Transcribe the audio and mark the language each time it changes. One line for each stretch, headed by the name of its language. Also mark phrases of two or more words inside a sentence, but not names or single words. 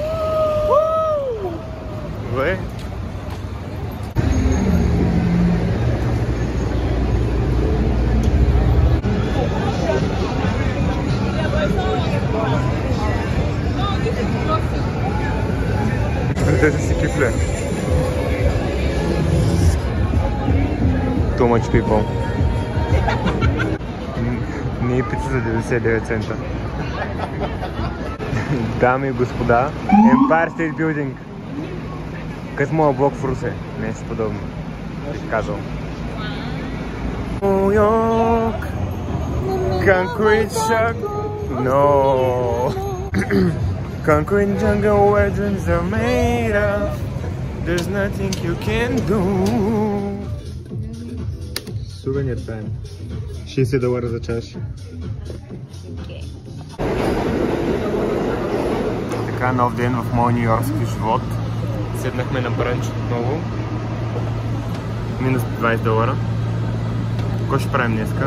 Bulgarian: Добре. Те си кифле.
English: Too much people.
Bulgarian: Не е пица за 99 цента. Дами и господа, Empire State Building. Като моя блок в Русе. Нещо подобно. Бих казал. Ню Йорк.
English: Concrete shock. No. Concrete jungle where dreams are made of. There's nothing you can do.
Bulgarian: Сувенир тайм. $60 за чаша. Така, нов ден в моя ню-йоркски живот. Седнахме на брънч отново. Минус $20. Какво ще правим днеска?